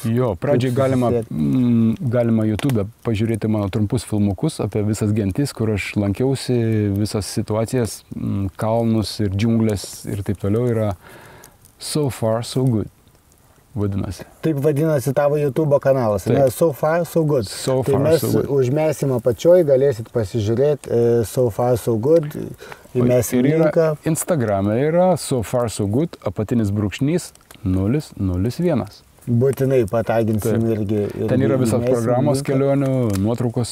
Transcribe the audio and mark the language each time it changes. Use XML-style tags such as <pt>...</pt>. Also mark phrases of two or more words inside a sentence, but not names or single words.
<lt>Jo, pradžiai galima YouTube pažiūrėti mano trumpus filmukus apie visas gentis, kur aš lankiausi, visas situacijas, kalnus ir džiunglės ir taip toliau yra So Far So Good. Vadinasi. Taip vadinasi tavo YouTube kanalas. So Far So Good. So tai far, mes so good. Užmesim apačioj, galėsit pasižiūrėti So Far So Good. Įmesim linką. Instagrame yra So Far So Good, apatinis brūkšnys 001. Būtinai pataginsim irgi. Ten yra visas programos kelionių, nuotraukos.</lt>